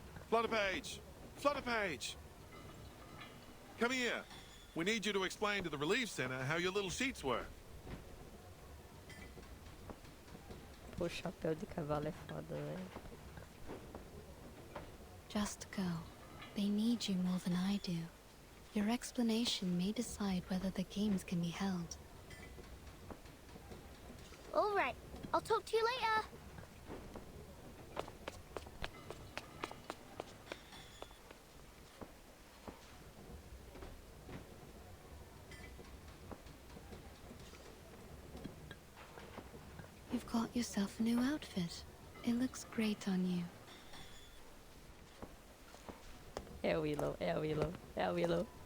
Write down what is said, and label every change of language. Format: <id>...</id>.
<en>Flutterpage! Flutterpage! Come here. We need you to explain to the relief center how your little sheets work.</en> <pt>O chapéu de cavalo é foda, velho.</pt> <en>Just go. They need you more than I do. Your explanation may decide whether the games can be held. all right. I'll talk to you later. You've got yourself a new outfit. It looks great on you.</en> <pt>É o Willow, é o Willow, é o Willow.</pt>